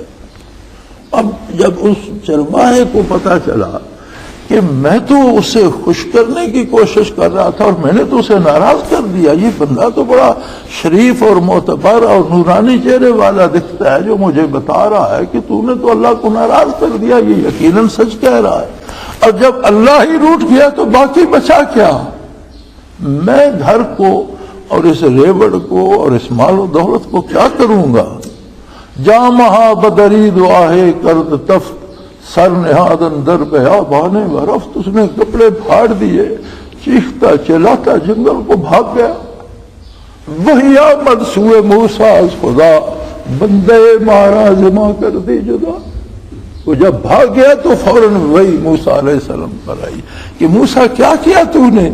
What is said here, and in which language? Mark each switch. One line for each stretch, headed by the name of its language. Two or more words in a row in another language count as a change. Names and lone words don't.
Urdu: اب جب اس چرواہے کو پتا چلا کہ میں تو اسے خوش کرنے کی کوشش کر رہا تھا اور میں نے تو اسے ناراض کر دیا، یہ بندہ تو بڑا شریف اور معتبر اور نورانی چہرے والا دکھتا ہے جو مجھے بتا رہا ہے کہ تو نے تو اللہ کو ناراض کر دیا، یہ یقیناً سچ کہہ رہا ہے. اور جب اللہ ہی روٹ گیا تو باقی بچا کیا؟ میں گھر کو اور اس ریوڑ کو اور اس مال و دولت کو کیا کروں گا؟
Persian: جامہا بدری دعاہے کرد تفت، سر نہادن در بیابانے برفت.
Urdu: اس نے کپڑے پھاڑ دیے، چیختا چلاتا جنگل کو بھاگ گیا.
Persian: وہی آمد سوئے موسیٰ از خدا، بندے مارا زما کر دی جدا.
Urdu: وہ جب بھاگ گیا تو فوراً وہی موسیٰ
Arabic: علیہ السلام
Urdu: پر آئی کہ موسیٰ کیا کیا تو نے؟